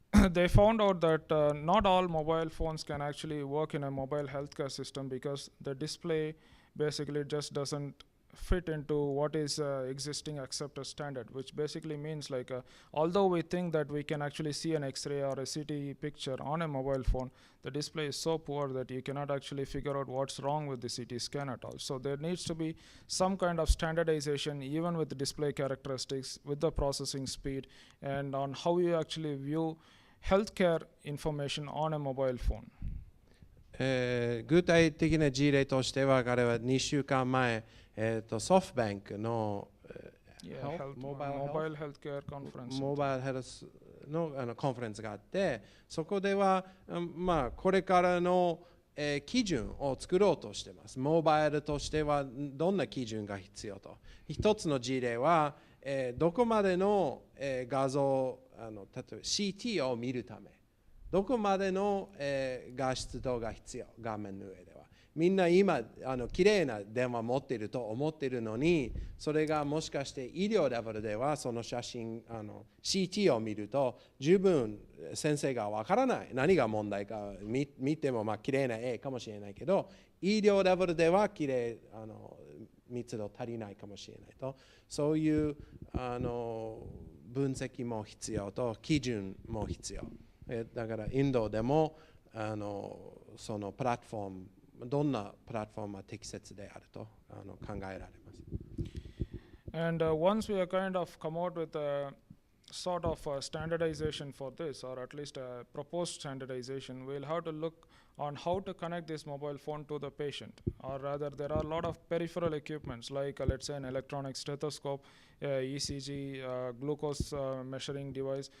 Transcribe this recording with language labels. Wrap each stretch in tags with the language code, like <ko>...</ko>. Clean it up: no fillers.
<en>they found out that not all mobile phones can actually work in a mobile healthcare system because the display basically just doesn't fit into what is existing accepted standard, which basically means like although we think that we can actually see an x-ray or a CT picture on a mobile phone, the display is so poor that you cannot actually figure out what's wrong with the CT scan at all. So there needs to be some kind of standardization even with the display characteristics, with the processing speed, and on how you actually view healthcare information on a mobile phone.</en> <ja>具体的な事例としては、彼は2週間前、ソフトバンクの、</ja> <en>mobile healthcare conference</en> <ja>モバイルヘルスのコンファレンスがあって、そこでは、これからの、基準を作ろうとしています。モバイルとしてはどんな基準が必要と。一つの事例は、どこまでの、画像、例えば CT を見るため、どこまでの、画質度が必要、画面の上では。みんな今、きれいな電話持っていると思っているのに、それがもしかして医療レベルでは、その写真、CT を見ると、十分先生がわからない。何が問題か見ても、きれいな絵かもしれないけど、医療レベルではきれい、密度足りないかもしれないと。そういう分析も必要と、基準も必要。だからインドでもそのプラットフォーム、どんなプラットフォームが適切であると考えられます。</ja> <en>And once we are kind of come out with a sort of standardization for this, or at least a proposed standardization, we'll have to look on how to connect this mobile phone to the patient. Or rather, there are a lot of peripheral equipments like let's say an electronic stethoscope, ECG, glucose measuring device.</en>